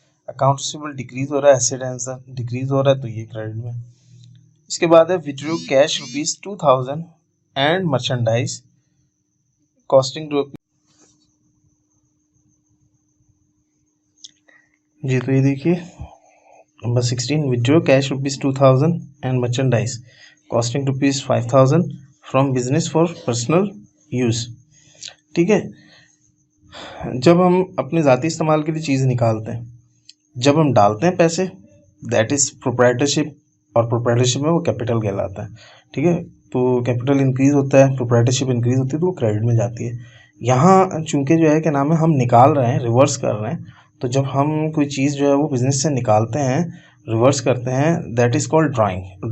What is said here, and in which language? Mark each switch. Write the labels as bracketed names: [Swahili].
[Urdu] Account receivable decrease ہو رہا ہے, asset answer decrease ہو رہا ہے, تو یہ کریڈٹ میں. اس کے بعد ہے withdraw cash ₹2,000 and merchandise casting جی. تو یہ دیکھیے number [English] 16 withdraw cash ₹2,000 and merchandise costing ₹5,000 from business for personal use. [Urdu] ٹھیک ہے. جب ہم اپنے ذاتی استعمال کے لیے چیز نکالتے ہیں, جب ہم ڈالتے ہیں پیسے, [English] that is proprietorship, [Urdu] اور پروپرائٹرشپ میں وہ کیپٹل کہلاتا ہے. ٹھیک ہے. تو کیپٹل انکریز ہوتا ہے, پروپرائٹرشپ انکریز ہوتی ہے, تو وہ کریڈٹ میں جاتی ہے. یہاں چونکہ جو ہے کہ نام ہے ہم نکال رہے ہیں, ریورس کر رہے ہیں, تو جب ہم کوئی چیز جو ہے وہ بزنس سے نکالتے ہیں, ریورس کرتے ہیں, [English] That is called drawing.